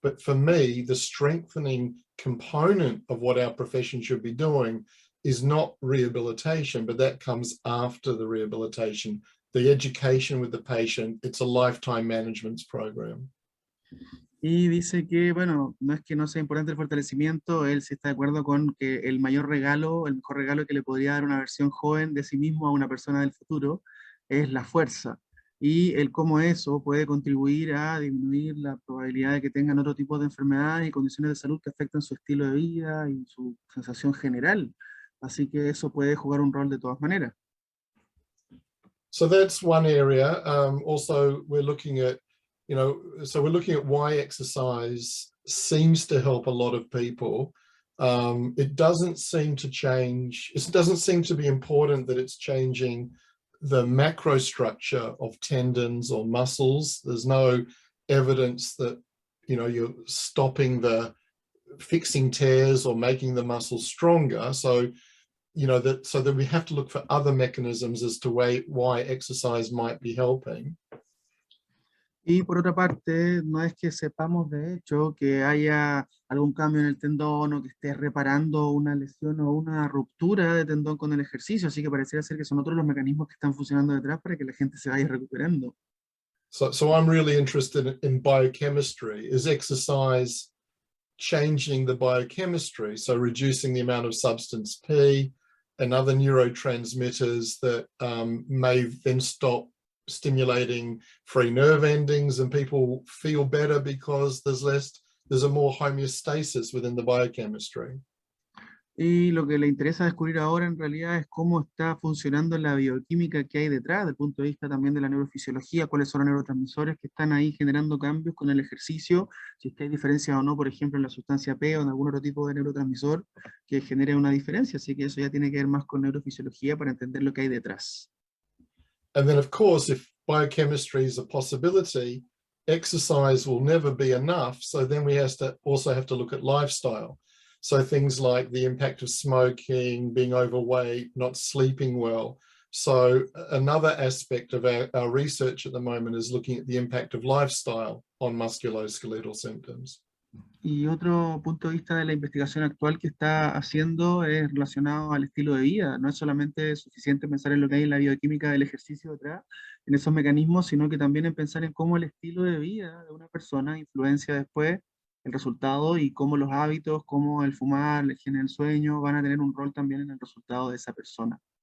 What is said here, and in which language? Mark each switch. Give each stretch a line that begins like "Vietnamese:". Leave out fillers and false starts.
English: But for me, the strengthening component of what our profession should be doing is not rehabilitation, but that comes after the rehabilitation. The education with the patient, it's a lifetime management program.
Spanish: Y dice que, bueno, no es que no sea importante el fortalecimiento, él sí está de acuerdo con que el mayor regalo, el mejor regalo que le podría dar una versión joven de sí mismo a una persona del futuro es la fuerza. Y el cómo eso puede contribuir a disminuir la probabilidad de que tengan otro tipo de enfermedades y condiciones de salud que afectan su estilo de vida y su sensación general. Así que eso puede jugar un rol de todas maneras.
English: So that's one area. Also, we're looking at, so we're looking at why exercise seems to help a lot of people. It doesn't seem to change. It doesn't seem to be important that it's changing the macro structure of tendons or muscles. There's no evidence that, you're stopping the fixing tears or making the muscles stronger. So, so that we have to look for other mechanisms as to why exercise might be helping.
Spanish: Y por otra parte, no es que sepamos de hecho que haya algún cambio en el tendón o que esté reparando una lesión o una ruptura de tendón con el ejercicio, así que pareciera ser que son otros los mecanismos que están funcionando detrás para que la gente se vaya recuperando.
English: So I'm really interested in biochemistry. Is exercise changing the biochemistry? So reducing the amount of substance P and other neurotransmitters that may then stop stimulating free nerve endings and people feel better because there's less there's a more homeostasis within the biochemistry.
Spanish: Y lo que le interesa descubrir ahora en realidad es cómo está funcionando la bioquímica que hay detrás, desde el punto de vista también de la neurofisiología, cuáles son los neurotransmisores que están ahí generando cambios con el ejercicio, si es que hay diferencias o no, por ejemplo, en la sustancia P o en algún otro tipo de neurotransmisor que genere una diferencia, así que eso ya tiene que ver más con neurofisiología para entender lo que hay detrás.
English: And then, of course, if biochemistry is a possibility, exercise will never be enough, so then we also have to look at lifestyle. So things like the impact of smoking, being overweight, not sleeping well. So another aspect of our research at the moment is looking at the impact of lifestyle on musculoskeletal symptoms.
Spanish: Y otro punto de vista de la investigación actual que está haciendo es relacionado al estilo de vida. No es solamente suficiente pensar en lo que hay en la bioquímica del ejercicio detrás, en esos mecanismos, sino que también en pensar en cómo el estilo de vida de una persona influencia después el resultado y cómo los hábitos, cómo el fumar, la higiene del sueño van a tener un rol también en el resultado de esa persona.